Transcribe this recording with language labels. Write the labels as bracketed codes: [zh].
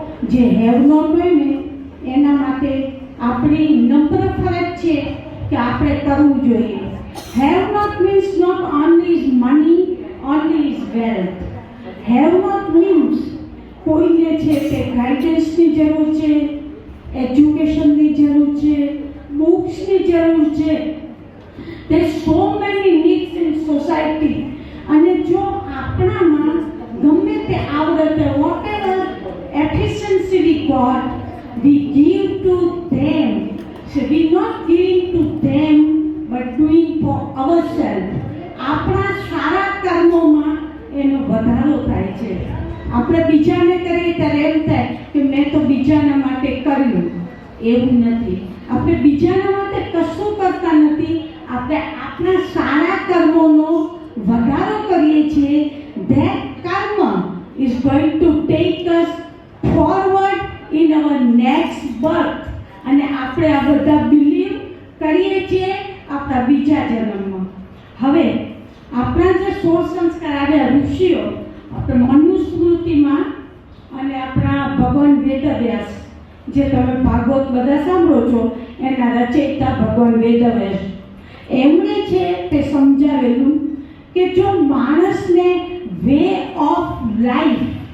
[gu] જે have not હોય ને એના માટે આપણી નમ્ર ફરજ છે કે આપણે કરવું જોઈએ. [en] Have not means not only is money, only is wealth. Have not means [gu] કોઈને છે કે ગાઈડન્સની જરૂર છે, એજ્યુકેશનની જરૂર છે, બુક્સની જરૂર છે. [en] There so many needs in society. [gu] અને જો આપણામાં ગમે તે આવડત, [en] whatever efficiency we got, we give to them. So we not giving to them but doing for ourselves. [gu] આપણા સારા કર્મોમાં એનો વધારો થાય છે. આપણે બીજાને કરીએ ત્યારે એમ થાય કે મેં તો બીજાના માટે કર્યું. એવું નથી. આપણે બીજાના માટે કશું કરતા નથી. આપણે આપણા સારા કર્મોનો વધારો કરીએ છીએ. [en] That karma is going to take us forward in our next birth. [gu] અને આપણે આ બધા બિલીવ કરીએ છીએ આપણા બીજા જન્મમાં. હવે આપણા જે 16 સંસ્કાર આવ્યા ઋષિઓ, આપણે મનુસ્મૃતિમાં અને આપણા ભગવાન વેદવ્યાસ, જે તમે ભાગવત બધા સાંભળો છો, એના રચયિતા ભગવાન વેદવ્યાસ, એમણે છે તે સમજાવેલું કે જો માણસને [en] way of life